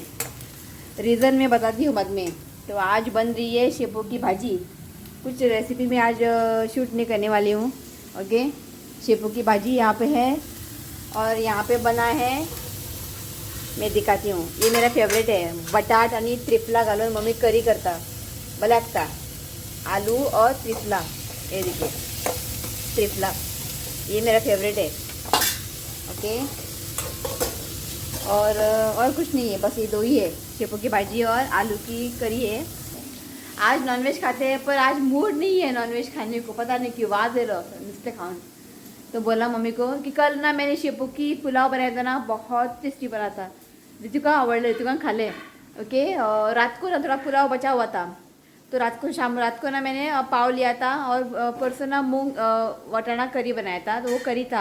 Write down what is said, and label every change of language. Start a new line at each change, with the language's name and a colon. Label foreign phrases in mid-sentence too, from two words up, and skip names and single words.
Hindi: रीज़न मैं बताती हूँ बाद में। तो आज बन रही है शेपू की भाजी। कुछ रेसिपी में आज शूट नहीं करने वाली हूँ। ओके, शेपू की भाजी यहाँ पे है। और यहाँ पे बना है, मैं दिखाती हूँ, ये मेरा फेवरेट है,
Konkani: बटाट आणि त्रिफला घालून मम्मी करी करता, भला लागता।
Hindi: आलू और त्रिफला, ये देखिए त्रिफला, ये मेरा फेवरेट है। ओके, और कुछ नहीं है, बस ये 2 ही है, शेपू की भाजी और आलू की करी है। आज नॉनवेज खाते हैं पर आज मूड नहीं है नॉनवेज खाने को, पता नहीं क्यों,
Marathi: वाज नुसते खाऊन।
Hindi: तो बोला मम्मी को कि कल ना मैंने शेपू की पुलाव बनाया था ना, बहुत टेस्टी बना था,
Konkani: ऋतु का आवड़ले,
Hindi: ऋतु का खा ले। ओके, और रात को ना थोड़ा पुलाव बचा हुआ था, तो रात को ना मैंने पाव लिया था और परसों ना मूंग वटाना करी बनाया था, तो वो करी था।